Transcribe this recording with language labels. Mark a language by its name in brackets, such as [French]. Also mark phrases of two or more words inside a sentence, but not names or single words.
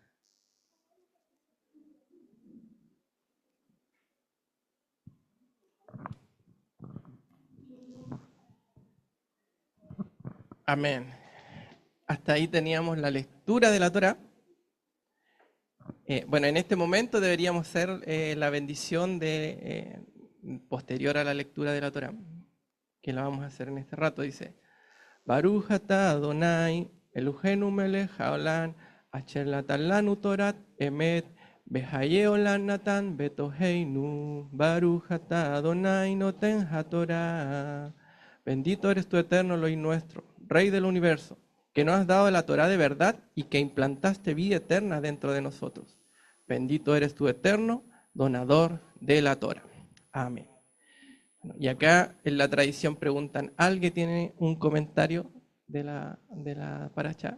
[Spanish] Amén. Hasta ahí teníamos la lectura de la Torá. Bueno, en este momento deberíamos hacer la bendición posterior a la lectura de la Torá, que la vamos a hacer en este rato. Dice: [Hebrew] ברוך אתה ה' אלהינו מלך העולם אשר נתן לנו תורת אמת וחיי עולם נתן בתוכנו ברוך אתה ה' נותן התורה. [Spanish] Bendito eres tú, eterno Elohim nuestro, Rey del universo, que nos has dado la Torá de verdad y que implantaste vida eterna dentro de nosotros. Bendito eres tú, eterno, donador de la Torá. Amén. Bueno, y acá en la tradición preguntan, ¿alguien tiene un comentario de la parashá?